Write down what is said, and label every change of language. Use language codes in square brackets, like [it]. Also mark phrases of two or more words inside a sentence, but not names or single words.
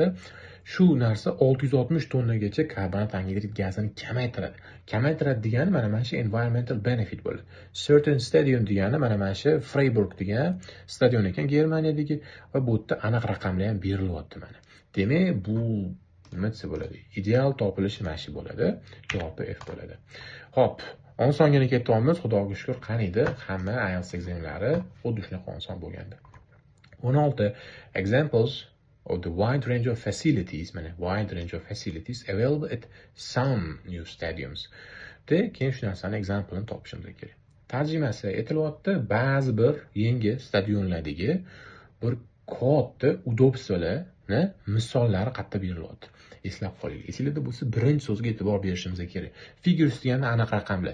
[uz] Shu narsa 660 tonnagacha karbonat angidrid gazini kamaytiradi. Kamaytiradi degani mana shu [en] environmental benefit [uz] bo'ladi. [en] Certain stadium [uz] degani mana shu Freiburg degan stadion ekan Germaniyadagi va bu yerda aniq raqamlar ham berilyapti mana. Demak, bu nima desa bo'ladi? Ideal topilishi mana shu bo'ladi. Javobi F bo'ladi. Xo'p, osongina ketyapmiz, xudoga shukr. Qaniydi, hamma IELTS ekzamlari xuddi shunaqa oson bo'lgandi. [en] 16 examples of the wide range of facilities, wide range of facilities available at some new stadiums. [uz] Keyin shu narsani example-ni topishimiz kerak. Tarjimasi aytilyapti, ba'zi bir yangi stadionlardagi bir katta udobstvolarni misollari qayerda berilyapti. Eslab qoling. Esingizda bo'lsa, birinchi so'zga e'tibor berishimiz kerak. Figures degani aniq raqamlar.